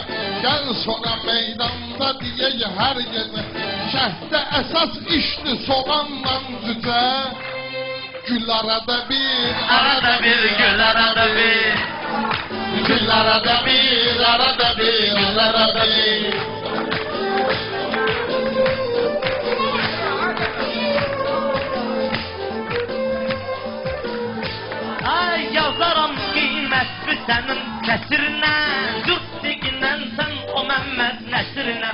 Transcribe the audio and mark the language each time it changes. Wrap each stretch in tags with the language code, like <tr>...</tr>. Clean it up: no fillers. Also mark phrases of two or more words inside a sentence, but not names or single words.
<tr>Gel sonra meydanda diye her gece.</tr> <az>Şəhdə əsas işdi soğanla cücə. Gül arada bir, Arada bir, gül arada bir. gül arada bir, arada bir, gül arada bir. Ay yazaram qiymətli sənin kəsirinə. Dürtdiqindən sən o Məmməd nəsirinə.</az>